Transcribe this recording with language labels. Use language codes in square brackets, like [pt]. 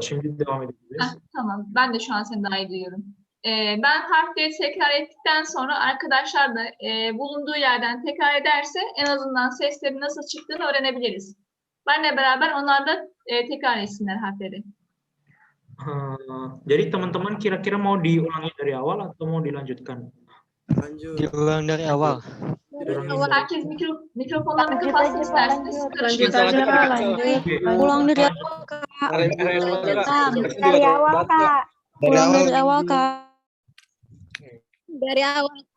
[tr] Şimdi devam edebiliriz. Ha, tamam. Ben de şu an seni daha iyi duyuyorum. Ben harfleri tekrar ettikten sonra arkadaşlar da bulunduğu yerden tekrar ederse en azından seslerin nasıl çıktığını öğrenebiliriz. Benle beraber onlar da tekrar etsinler harfleri. [id] Jadi teman-teman kira-kira mau diulangi dari awal atau mau dilanjutkan? Diulang dari awal. [tr] Herkes mikrofonlarını kapatsın isterseniz. [id] Lanjut aja, Kak. Lanjut. Ulang dari awal, Kak. Dari awal, Kak. Ulang dari awal, Kak. Dari awal.